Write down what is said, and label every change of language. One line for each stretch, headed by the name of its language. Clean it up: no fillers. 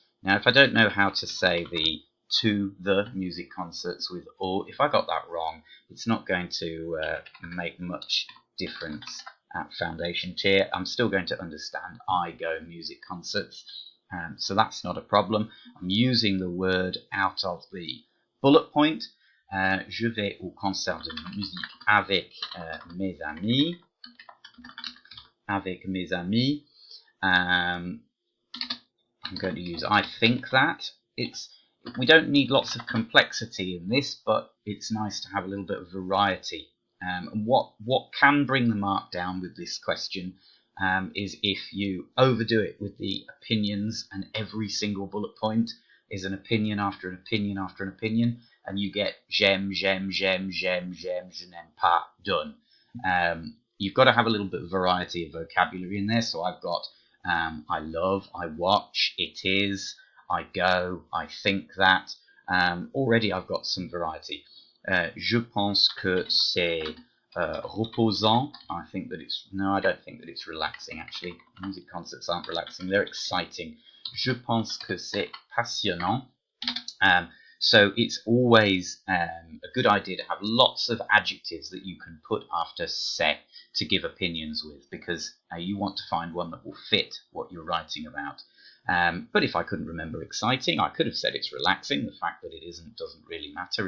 English: Now, if I don't know how to say the music concerts with or, if I got that wrong, it's not going to make much difference at foundation tier. I'm still going to understand I go music concerts, so that's not a problem. I'm using the word out of the bullet point.
French: Je vais au concert de musique avec mes amis. Avec mes amis.
English: I'm going to use I think that. We don't need lots of complexity in this, but it's nice to have a little bit of variety. And what can bring the mark down with this question is if you overdo it with the opinions, and every single bullet point is an opinion after an opinion after an opinion, and you get
French: j'aime, j'aime, j'aime, j'aime, j'aime, je n'aime pas,
English: done. You've got to have a little bit of variety of vocabulary in there, so I've got I love, I watch, it is, I go, I think that. Already I've got some variety.
French: Je pense que c'est reposant.
English: I think that I don't think that it's relaxing, actually. Music concerts aren't relaxing, they're exciting.
French: Je pense que c'est passionnant.
English: So it's always a good idea to have lots of adjectives that you can put after c'est to give opinions with, because you want to find one that will fit what you're writing about. But if I couldn't remember exciting, I could have said it's relaxing. The fact that it isn't doesn't really matter.